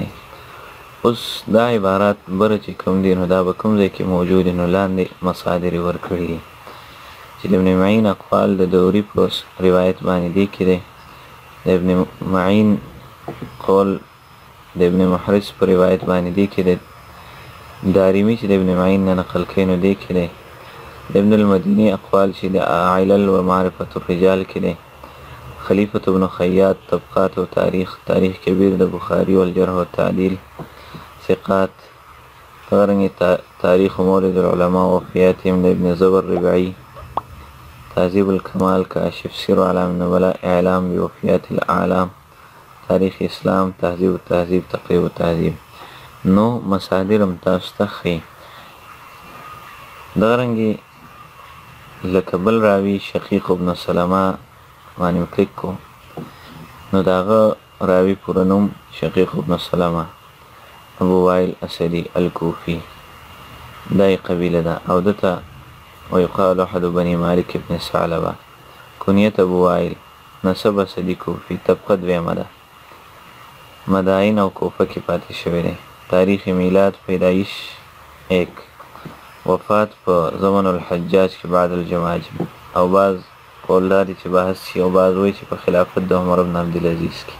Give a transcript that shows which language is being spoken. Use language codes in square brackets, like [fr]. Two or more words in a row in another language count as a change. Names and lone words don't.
[ps] اوس دا عبارات بره چې کوم دي، نو دا به کوم ځای کې موجود دي، نو لاندې مصادر یې ورکړي دي چې د ابن معین اقوال د دوري په روایت باندې دې کې دی، د ابن معین قول د ابن محرز په روایت باندې دې کې دی، دارمي چې د ابن معین نه نقل کوي نو دې کې دی، ابن المديني اقوال چې د علل و معرفت الرجال کې دی. خلیفة ابن خیاط طبقات و تاریخ کبیر د بخاری والجرح والتعدیل ثقات. دغرنګې تاریخ مورد العلماء وفیاتهم د ابن زبر ربعی. تهذیب الکمال کاشف سیر علام النبلاء اعلام بوفیات الاعلام. تاریخ اسلام تهذیب التهذیب تقریب التهذیب. نو مصادر هم تاسو ته ښیي. دغرنګې لکه بل راوي شقیق ابن سلمه باندې کلیک کو نو داغه راوي پوره نوم شقیق ابن سلمه ابو وائل اسدي الكوفي دای قبیله ده او دته [ar] ويقال احد بني مالك ابن ثعلبه. [ps] کنیت ابو وائل، نسب اسدي کوفی، طبقه دویمه ده. مدائن او کوفه کې پاتې شوی دی. تاریخ میلاد پیدایش 1، وفات په [ar] زمن الحجاج [ps] کې [ar] بعد الجماجم. [ps] او بعض قولدار چې بحث شي او بعض وایي چې په خلافت د عمر بن عبدالعزیز کې.